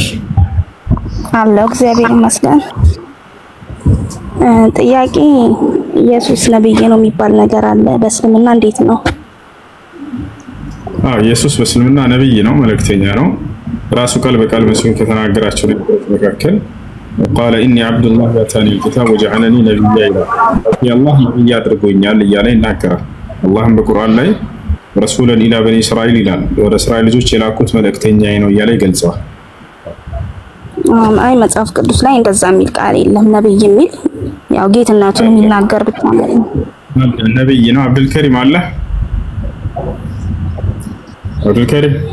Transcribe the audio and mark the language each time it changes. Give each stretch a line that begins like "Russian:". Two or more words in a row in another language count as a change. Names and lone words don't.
Amharic: አላህ እግዚአብሔር ይመስገን ጥያቄ ኢየሱስ ነብይ ነው የሚባል ነገር አለ በእስልምና እንዴት ነው ኢየሱስ በእስልምና ነብይ ነው መልእክተኛ ነው ራሱ ቃል በቃል መስሎኝ ከተናገራቸው መካከል
Arabic: قال اني عبد الله اتاني الكتاب وجعلني نبيا يا الله نبي
Amharic: አድርጎኛል እያለ ይናገራል አላህም በቁርአን ላይ
Arabic: رسولا الى بني اسرائيل
Amharic: ይላል ወደ እስራኤል ልጆች የላኩት መልእክተኛዬ ነው እያለ ይገልጸዋል አይ መጽሐፍ ቅዱስ ላይ እንደዛ የሚል ቃል የለም ነብይ የሚል ያው ጌትነቱን የሚናገር ብቻ ነው ነብይ ነው አብዱል ከሪም አለ አብዱል ከሪም